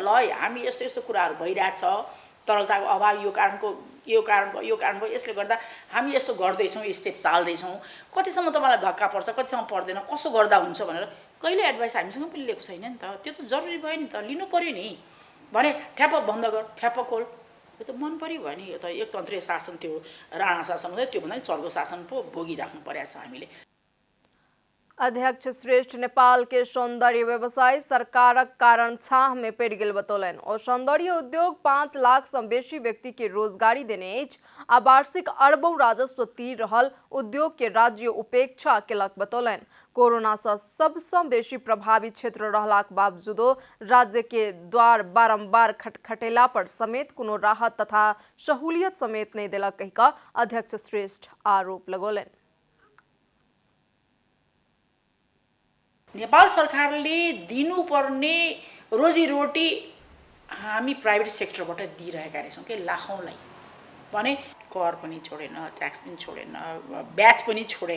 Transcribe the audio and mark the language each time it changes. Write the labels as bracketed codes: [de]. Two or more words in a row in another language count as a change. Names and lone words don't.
[ne] ल हामी यस्तो यस्तो कुराहरू भइरहेछ, तरलताको अभाव यो कारण भयो, यसले गर्दा हामी यस्तो गर्दैछौँ, स्टेप चाल्दैछौँ, कतिसम्म तपाईँलाई धक्का पर्छ, कतिसम्म पर्दैन, कसो गर्दा हुन्छ भनेर कहिले एडभाइस हामीसँग पनि लिएको छैन नि त। त्यो त जरुरी भयो नि त, लिनु पर्यो नि। भने ठ्याप्प बन्द गर, ठ्याप्प खोल, यो त मन पऱ्यो भयो नि। यो त एकतन्त्रीय शासन थियो, राणा शासन हुँदै, त्योभन्दा नि चर्को शासन पो भोगिराख्नु परेको छ हामीले। [mai] अध्यक्ष श्रेष्ठ नेपाल के सौंदर्य व्यवसाय सरकारक कारण छाह में पड़ गेल बतौलनि। और सौंदर्य उद्योग 5 लाख से बेसी व्यक्ति के रोजगारी देने अछि आ वार्षिक अरबों राजस्व तीर रहल उद्योग के राज्य उपेक्षा केलक बतौलनि। कोरोना से सबसे बेसी प्रभावित क्षेत्र रहलाक बावजूदो राज्य के द्वार बारंबार खटखटेला पर समेत कोनो राहत तथा सहूलियत समेत नहीं देलक कहिका अध्यक्ष श्रेष्ठ आरोप लगौलनि। [ne] नेपाल सरकारले दिनुपर्ने रोजीरोटी हामी [en] private sectorबाट [ne] दिइरहेका रहेछौँ के लाखौँलाई। भने कर पनि छोडेन, ट्याक्स पनि छोडेन, ब्याज पनि छोडेन।